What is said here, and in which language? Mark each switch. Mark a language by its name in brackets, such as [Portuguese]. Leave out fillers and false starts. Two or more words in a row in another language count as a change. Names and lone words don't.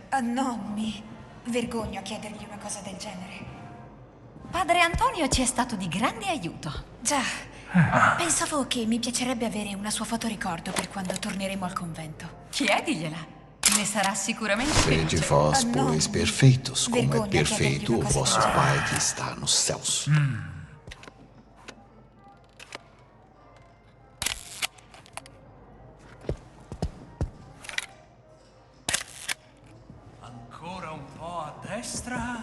[Italian] No, mi vergogno a chiedergli una cosa del genere. Padre Antonio ci è stato di grande aiuto. Già. Pensavo che mi piacerebbe avere una sua fotoricordo per quando torneremo al convento. Chiedigliela. Ne sarà sicuramente [Portuguese] Sede [Italian] felice. [Portuguese] vós, pois, perfeitos, como é Vergonha perfeito o [Italian] chiedergli una cosa [Portuguese] vosso [Italian] del [Portuguese] Pai que está nos céus. [Italian] Ancora un po' a destra.